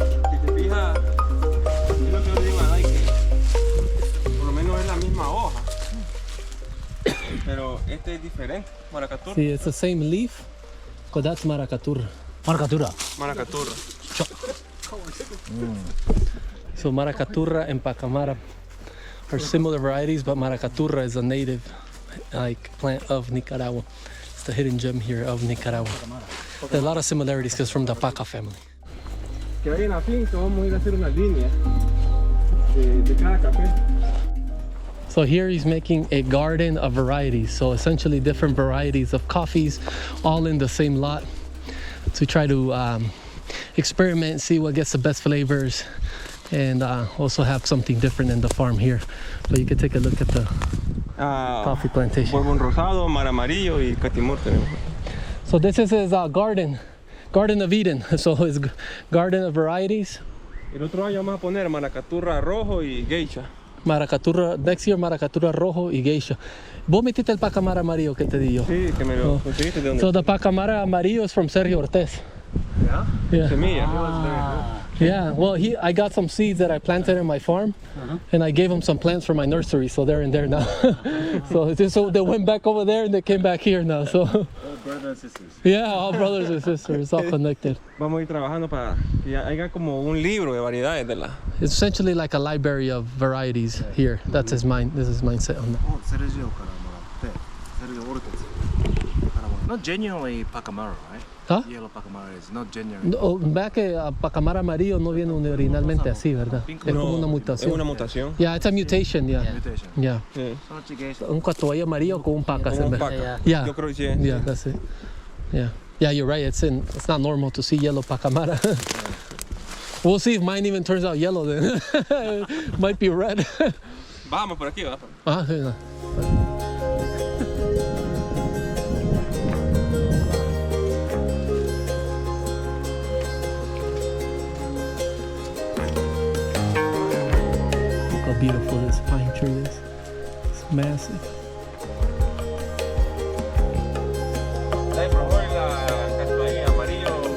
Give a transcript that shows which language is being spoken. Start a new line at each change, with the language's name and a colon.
Spanish: Si te fijas, es lo que yo le digo a Dai, que por lo menos es la misma hoja. Pero este es diferente, maracaturra.
English: See, it's the same leaf, but that's maracaturra.
Japanese: マラカトゥラ
English: Maracaturra. So maracaturra and pacamara are similar varieties, but maracaturra is a native plant of Nicaragua. It's the hidden gem here of Nicaragua. There are a lot of similarities because from the paca family.
Spanish: Que vayan a finca, vamos a ir a hacer una línea. de cada café.
English: So here he's making a garden of varieties. So essentially different varieties of coffees all in the same lot to try to experiment, see what gets the best flavors, and also have something different in the farm here. But you can take a look at the coffee plantation.
Spanish: Bourbon rosado, mar amarillo y catimor tenemos.
English: So this is his garden of Eden. So his garden of varieties.
Spanish: El otro año vamos a poner maracaturra rojo y geisha.
English: Maracaturra, next year maracaturra rojo y geisha.
Spanish: ¿Vos metiste el pacamara amarillo que te di yo? Sí, que me lo conseguiste de donde.
English: So the pacamara amarillo is from Sergio Ortez. Yeah.
Spanish: Semilla.
English: Yeah, well, I got some seeds that I planted in my farm, and I gave him some plants for my nursery, so they're in there now. so they went back over there and they came back here now. So All brothers and sisters. yeah, all brothers and sisters, all connected.
Spanish: Vamos a ir trabajando para que haya como un libro de variedades de la.
English: It's essentially like a library of varieties here. That's his mind. This is mindset on that.
Japanese: セルジオからもらってセルジオ・オルテツからもらって
English: Not genuinely Pacamara, right? Huh? Yellow Pacamara is not genuine.
Spanish: Vea que pacamara amarillo no viene originalmente así, ¿verdad? Es como una mutación. Es una mutación.
English: Yeah, it's a mutation, yeah. Mutation. Yeah.
Spanish: Sí.
Japanese: その違い
Spanish: Un catuay amarillo con un paca. Como un se ve. paca.
English: Yeah.
Spanish: Yo creo que sí.
English: Yeah, that's it. Yeah. Yeah, you're right. It's not normal to see yellow pacamara. We'll see if mine even turns out yellow then. Might be red.
Spanish: Vamos por aquí, va. Ah, sí, no.
English: Look how beautiful this pine tree is. It's massive.
Spanish: Ahí probó la castaña amarillo.